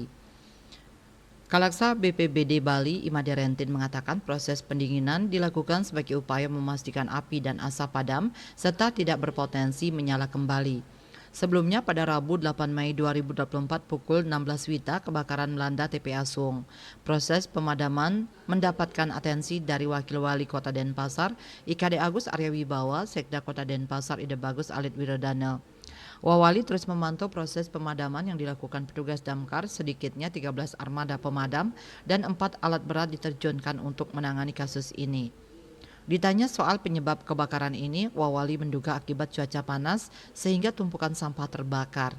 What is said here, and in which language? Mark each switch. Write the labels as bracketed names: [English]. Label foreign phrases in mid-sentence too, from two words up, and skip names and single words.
[Indonesian] Kalaksa BPBD Bali, Imade Rentin mengatakan proses pendinginan dilakukan sebagai upaya memastikan api dan asap padam serta tidak berpotensi menyala kembali. Sebelumnya pada Rabu 8 Mei 2024 pukul 16 WITA kebakaran melanda TPA Suwung. Proses pemadaman mendapatkan atensi dari Wakil Wali Kota Denpasar, IKD Agus Arya Wibawa, Sekda Kota Denpasar Ide Bagus Alit Wiradana. Wawali terus memantau proses pemadaman yang dilakukan petugas damkar, sedikitnya 13 armada pemadam dan 4 alat berat diterjunkan untuk menangani kasus ini. Ditanya soal penyebab kebakaran ini, Wawali menduga akibat cuaca panas sehingga tumpukan sampah terbakar.